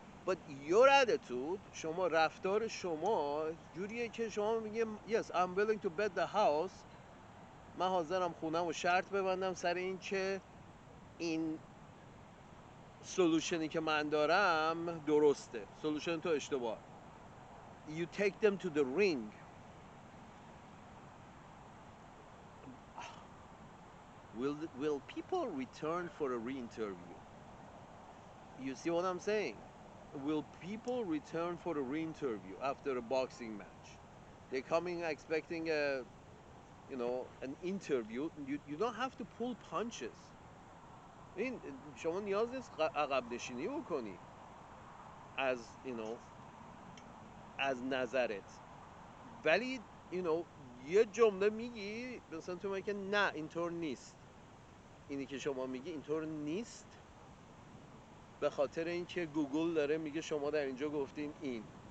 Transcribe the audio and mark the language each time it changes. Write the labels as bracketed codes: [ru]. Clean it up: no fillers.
[en] But your attitude، [fa] شما رفتار شما جوریه که شما میگه [en] yes I'm willing to bet the house، [fa] من حاضرم خونم و شرط ببندم سر این که این سولوشنی که من دارم درسته، سولوشن تو اشتباه. [en] You take them to the ring. Will people return for a re-interview? You see what I'm saying? Will people return for a re-interview after a boxing match? They're coming expecting an interview. You don't have to pull punches. [fa] این شما نیاز نیست عقب نشینی بکنی از نظرت، ولی یه جمله میگی مثلا تو میگی نه اینطور نیست، اینی که شما میگی اینطور نیست به خاطر اینکه گوگل داره میگه شما در اینجا گفتین این،